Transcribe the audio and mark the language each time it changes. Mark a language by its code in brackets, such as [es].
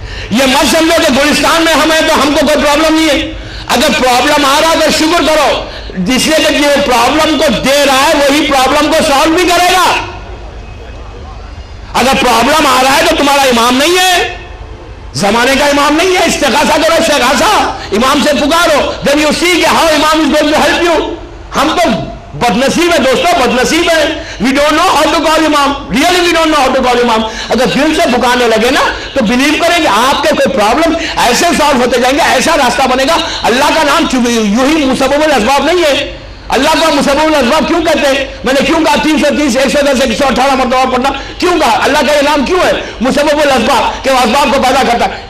[ur] یہ مت سمجھو کہ گلستان میں ہم ہیں تو ہم کو کوئی پرابلم نہیں ہے. اگر پرابلم آ رہا تو شکر کرو, جس لیے کہ جو پرابلم کو دے رہا ہے وہی پرابلم کو سالو بھی کرے گا. اگر پرابلم آ رہا ہے تو تمہارا امام نہیں ہے, زمانے کا امام نہیں ہے. استغاثہ کرو, استغاثہ امام سے پکارو. [en] then you see کہ how imam is going to help you. [ur] ہم تو بد نصیب ہے دوستو, بد نصیب ہے. [en] we don't know how to call imam, really we don't know how to call imam. [ur] اگر دل سے پکارنے لگے نا تو بلیو کریں کہ آپ کے کوئی پرابلم ایسے سالو ہوتے جائیں گے, ایسا راستہ بنے گا. اللہ کا نام یوں ہی مسبب الاسباب نہیں ہے. اللہ کا مسبب الاسباب کیوں کہتے ہیں؟ میں نے کیوں کہا 330 110 118 مرتبہ پڑھنا کیوں کہا؟ اللہ کا یہ نام کیوں ہے مسبب الاسباب, کہ وہ اسباب کو پیدا کرتا ہے.